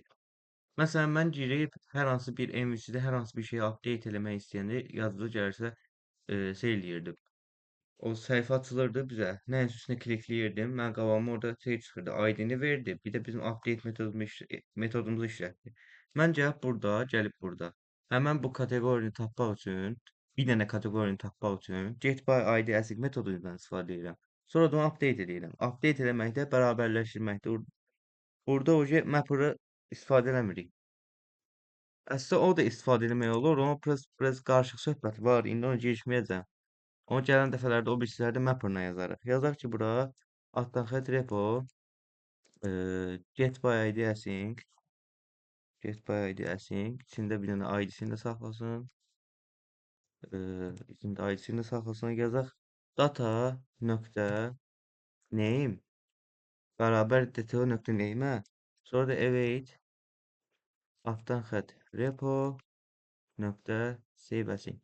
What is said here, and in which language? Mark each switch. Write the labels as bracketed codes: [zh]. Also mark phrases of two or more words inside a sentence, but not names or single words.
[az] Məsələn, mən girib hər hansı bir MVC-də hər hansı bir şeyi update eləmək istəyəndə yazıda gəlirsə şey eləyirdim. O səhifə açılırdı bizə. Nəyin üstünə klikləyirdim. Mən qabağıma orada şey çıxırdı. ID-ni verdi. Bir də bizim update metodumuzu işlətdi. Mən gəlib burada. Həmən bu kateqorini tapmaq üçün, bir dənə kateqorini tapmaq üçün [en] get by ID async [az] metodundan istifadə edirəm. Sonra da onu update edirəm. Update eləməkdə bərabərləşdirməkdə. Burada o mapper'ı istifadə eləmirik. Əslində o da istifadə eləmək olur, amma biraz qarışıq söhbət var. İndi ona girişməyəcəm. Amma gələn dəfələrdə o birisləri mapperlə yazarıq. Yazaq ki, bura altdan xətt repo [en] get by id async [az] içində bir dənə id-sini də saxlasın. İçində id-sini də saxlasın. Yazaq data nöqtə name bərabər dto nöqtə name-ə. Sonra da await altdan xətt repo nöqtə [en] save async.